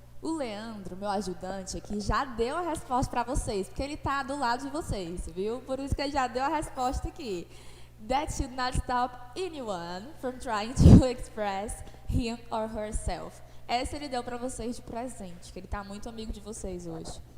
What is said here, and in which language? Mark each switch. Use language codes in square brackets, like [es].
[pt] O Leandro, meu ajudante aqui, já deu a resposta para vocês, porque ele está do lado de vocês, viu? Por isso que ele já deu a resposta aqui. [en] That should not stop anyone from trying to express him or herself. [pt] Essa ele deu para vocês de presente, que ele está muito amigo de vocês hoje.